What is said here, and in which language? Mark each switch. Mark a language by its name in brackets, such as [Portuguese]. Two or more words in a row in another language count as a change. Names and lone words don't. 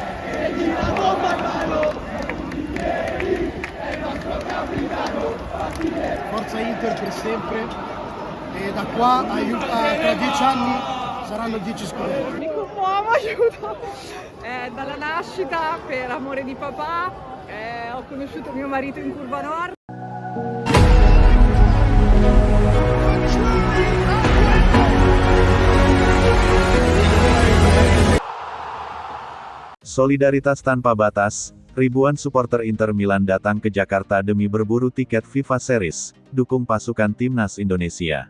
[Italian] Forza Inter per sempre e da qua tra 10 anni saranno 10 scudetti. Mi commuovo, aiuto! Dalla nascita, per amore di papà, ho conosciuto mio marito in Curva Nord. [Indonesian] Solidaritas tanpa batas, ribuan supporter Inter Milan datang ke Jakarta demi berburu tiket FIFA Series, dukung pasukan timnas Indonesia.